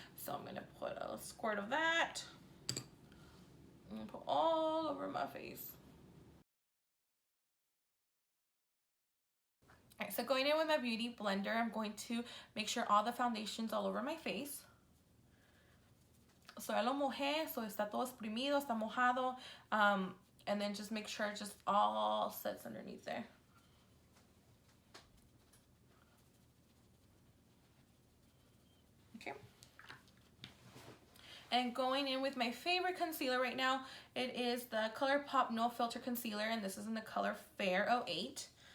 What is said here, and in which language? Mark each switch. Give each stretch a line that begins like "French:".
English: So I'm gonna put a squirt of that and put all over my face. All right, so going in with my beauty blender, I'm going to make sure all the foundation's all over my face.
Spanish: So ya lo mojé, so está todo exprimido, está mojado.
English: And then just make sure it just all sits underneath there. Okay. And going in with my favorite concealer right now, it is the ColourPop No Filter Concealer, and this is in the color Fair 08.